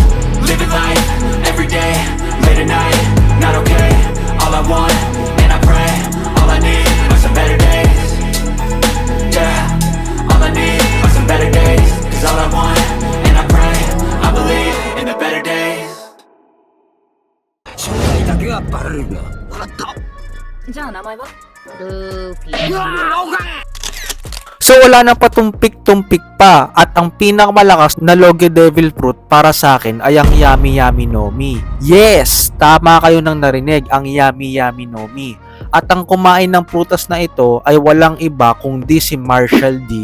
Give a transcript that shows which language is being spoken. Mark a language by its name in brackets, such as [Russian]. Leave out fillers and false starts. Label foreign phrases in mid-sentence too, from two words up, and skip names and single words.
[English] Living life, everyday, late at night, not okay. All I want, and I pray, all I need are some better days. Yeah, all I need are some better days. Cause all I want, and I pray, I believe in the better days. [Japanese] 正体だけはバレるな。わかった。じゃあ名前はうわー、おかえ。 [Filipino] So wala nang patumpik-tumpik pa at ang pinakamalakas na Logia Devil Fruit para sa akin ay ang Yami Yami no Mi. [English] Yes! [Filipino] Tama kayo nang narinig, ang Yami Yami no Mi. At ang kumain ng prutas na ito ay walang iba kundi si Marshall D.